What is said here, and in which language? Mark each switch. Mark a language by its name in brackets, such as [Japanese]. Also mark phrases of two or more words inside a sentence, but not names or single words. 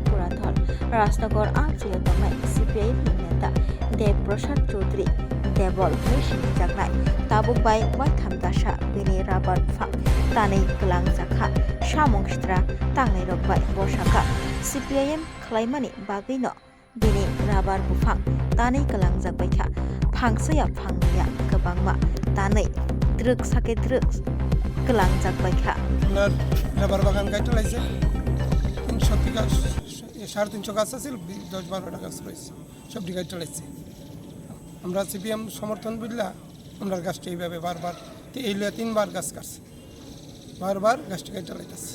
[Kok Borok] purathol Rajnagar Anchalik Tangnai CPIM neta Dev Prasad Chaudhary Devol Mission Jagnai Tabuk Bai Wai Thamdasha Bini Rabar Bufang Tanai Kelang Jakha Samongstra Tangnai Rokbai Bosaka CPIM Khlaimani Bagino Bini Rabar Bufang Tanai Kelang Jakbaikha Phangsaya Phangniya Gobangma Tanai Drug Sake Drugs Kelang Jakbaikha [Bangla] রাবার বাগান কাটতে লাগছে 300 গাছ আছে 10-12টা গাছ রয়েছে সবটি কাটতে লাগছে আমরা সিপিএম সমর্থন বুঝলা আমরা গাছটা এইভাবে বারবার এই 3বার গাছ কাটছে বারবার গাছটা কাটতে লাগছে